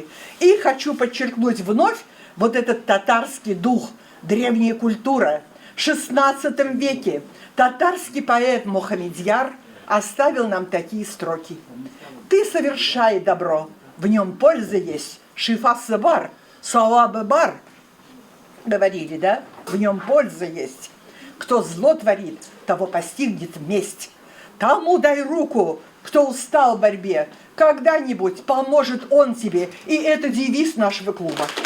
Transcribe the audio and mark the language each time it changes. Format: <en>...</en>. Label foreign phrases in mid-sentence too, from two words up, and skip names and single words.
<ru>И хочу подчеркнуть вновь вот этот татарский дух, древняя культура. В XVI веке татарский поэт Мухаммедьяр оставил нам такие строки. Ты совершай добро, в нем польза есть.</ru> <tt>Шифасы бар, савабы бар.</tt> <ru>Говорили, да? В нем польза есть. Кто зло творит, того постигнет месть. Тому дай руку, кто устал в борьбе. Когда-нибудь поможет он тебе. И это девиз нашего клуба.</ru>